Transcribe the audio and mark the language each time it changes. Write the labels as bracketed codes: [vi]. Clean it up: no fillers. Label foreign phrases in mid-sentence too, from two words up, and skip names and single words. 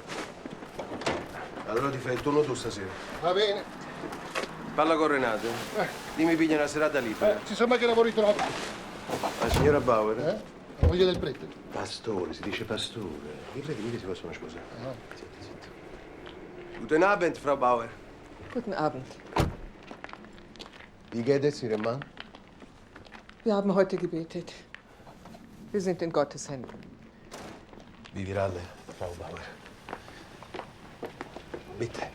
[it] Allora ti fai il turno tu stasera. Va bene. Parla con Renato. Dimmi piglia una serata libera. Si sembra che lavori troppo. La signora Bauer? La moglie del prete. Pastore, si dice pastore. I preti mica si possono sposare. No. Zitti, zitti. [de] Guten Abend, Frau Bauer. Guten Abend. Wie geht es Ihrem Mann? Wir haben heute gebetet. Wir sind in Gottes Händen. Vivi alle, Frau Bauer. Bitte.